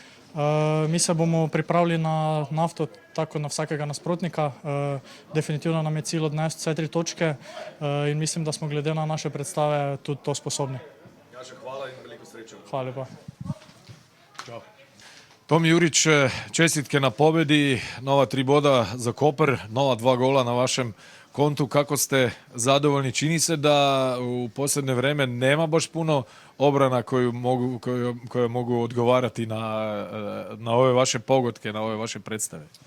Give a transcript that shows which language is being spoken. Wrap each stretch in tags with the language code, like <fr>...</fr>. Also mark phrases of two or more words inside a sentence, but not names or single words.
<sl>Mi se bomo pripravili na Nafto tako na vsakega nasprotnika. Definitivno nam je cilj odnesti vse 3 točke in mislim, da smo glede na naše predstave tudi to sposobni. Jaša, hvala in veliko sreče. Hvala lepa. Čau.</sl> <hr>Tomi Jurić, čestitke na pobedi, nova 3 boda za Koper, nova 2 gola na vašem kontu. Kako ste zadovoljni? Čini se da u posljednje vreme nema baš puno obrana koje mogu odgovarati na ove vaše pogodke, na ove vaše predstave.</hr>